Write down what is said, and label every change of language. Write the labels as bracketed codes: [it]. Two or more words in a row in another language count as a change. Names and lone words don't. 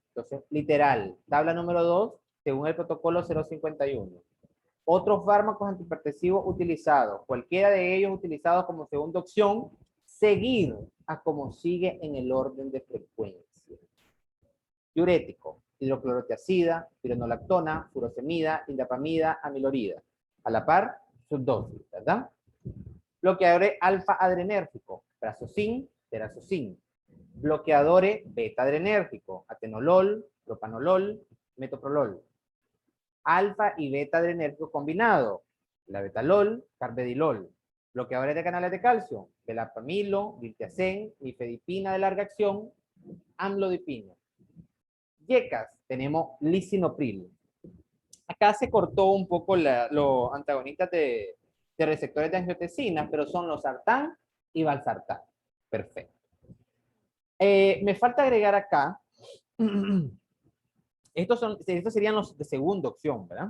[es] Entonces, literal, tabla número 2, según el protocolo 051. Otros fármacos antihipertensivos utilizados, cualquiera de ellos utilizados como segunda opción, seguir a como sigue en el orden de frecuencia. Diurético, hidroclorotiazida, pironolactona, furosemida, indapamida, amilorida. A la par, subdosis, ¿verdad? Bloqueadores alfa-adrenérgico, prazosine, terazocine. Bloqueadores beta-adrenérgico, atenolol, propanolol, metoprolol. Alfa y beta-adrenérgico combinado, la betalol, carvedilol. Bloqueadores de canales de calcio, belapamilo, diltiazem, nifedipina de larga acción, amlodipina. Yecas, tenemos lisinopril. Acá se cortó un poco los antagonistas de receptores de angiotensina, pero son los sartán y valsartán. Perfecto. Me falta agregar acá Estos serían los de segunda opción, ¿verdad?